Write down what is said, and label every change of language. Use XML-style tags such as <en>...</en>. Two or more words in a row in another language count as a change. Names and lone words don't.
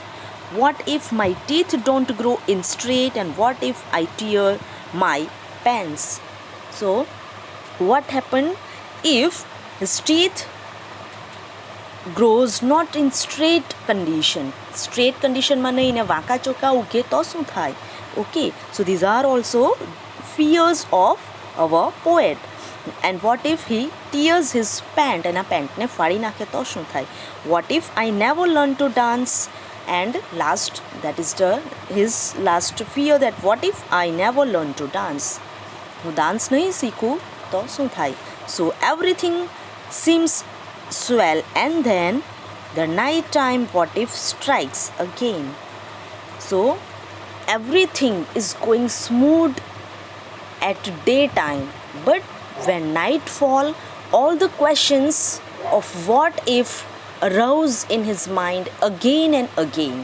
<en>What if my teeth don't grow in straight, and what if I tear my pants? So what happen if his teeth grows not in straight condition</en> <gu>માં નહીં ને વાંકા ચોકા ઉગે તો શું થાય?</gu> <en>Okay, so these are also fears of our poet. And what if he tears his pant,</en> <gu>એના પેન્ટને ફાડી નાખે તો શું થાય?</gu> <en>What if I never learn to dance? And last, that is his last fear, that what if I never learn to dance?</en> <gu>હું ડાન્સ નહીં શીખું તો શું થાય?</gu> <en>So everything seems swell, and then the night time what if strikes again. So everything is going smooth at daytime, but when night fall, all the questions of what if arose in his mind again and again.</en>